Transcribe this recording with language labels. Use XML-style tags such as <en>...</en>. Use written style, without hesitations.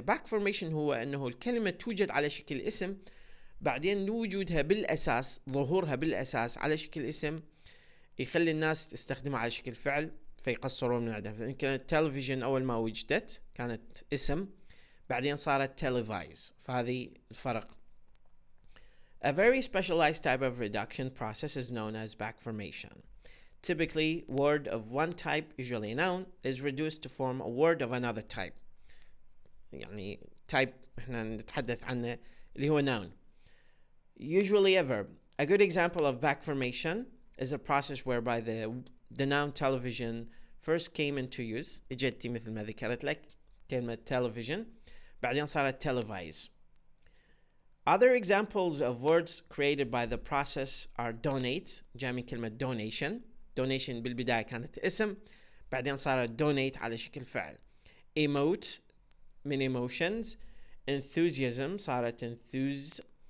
<ar>back formation هو أنه الكلمة توجد على شكل اسم، بعدين وجودها بالأساس، ظهورها بالأساس على شكل اسم يخلي الناس تستخدمها على شكل فعل فيقصرون من عدها. كانت television أول ما وجدت كانت اسم، بعدين صارت televise، فهذه الفرق.</ar> <en>A very specialized type of reduction process is known as back formation. Typically, word of one type, usually a noun, is reduced to form a word of another type.</en> <ar>يعني type احنا نتحدث عنه اللي هو noun.</ar> <en>Usually a verb. A good example of back formation is a process whereby the noun television first came into use.</en> <ar>اجتي مثل ما ذكرت لك كلمة television، بعدين صارت televise.</ar> <en>Other examples of words created by the process are donate،</en> <ar>جاء من كلمة</ar> <en>donation.</en> <ar>donation بالبداية كانت اسم، بعدين صارت donate على شكل فعل.</ar> <en>emote من emotions. enthusiasm صارت enthuse.</en>